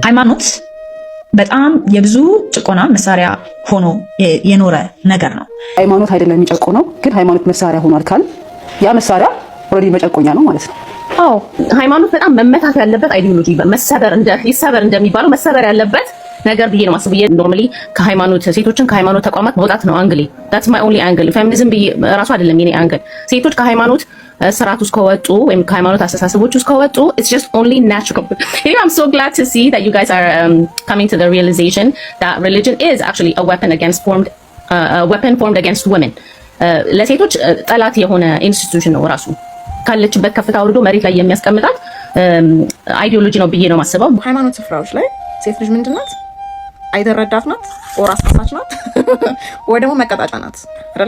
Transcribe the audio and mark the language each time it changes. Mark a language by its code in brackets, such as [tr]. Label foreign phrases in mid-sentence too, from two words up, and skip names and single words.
[am] ሃይማኖት በጣም የብዙ ጭቆና መሳሪያ ሆኖ የኖረ ነገር ነው። ሃይማኖት አይደለም የሚጨቆነው፣ ግን ሃይማኖት መሳሪያ ሆኗል ካል ያ መሳሪያ ኦልሬዲ መጨቆኛ ነው ማለት ነው። አዎ ሃይማኖት በጣም መመታት ያለበት አይዲዮሎጂ ይሰበር እንደሚባለው መሰበር ያለበት ነገር ብዬ ነው ማስበው። ኖርማሊ ከሃይማኖት ሴቶችን ከሃይማኖት ተቋማት መውጣት ነው አንግሊ። [en] that's my only angle። [am] ፌሚኒዝም ራሱ አይደለም የኔ አንግል። ሴቶች ከሃይማኖት ስርዓት ውስጥ ከወጡ ወይም ከሃይማኖት አስተሳሰቦች ውስጥ ከወጡ [en] it's just only natural. I'm so glad to see that you guys are coming to the realization that religion is actually a weapon formed against women. [am] ለሴቶች ጠላት የሆነ ኢንስቲትዩሽን ነው ራሱ ካለችበት ከፍታ አውርዶ መሬት ላይ የሚያስቀምጣት አይዲዮሎጂ ነው ብዬ ነው ማስበው። ሃይማኖት ስፍራዎች ላይ ሴት ልጅ ምንድናት? አይደረዳት ናት፣ ኦር አስፈሳች ናት፣ ወይ ደግሞ መቀጣጫ ናት አይደለ?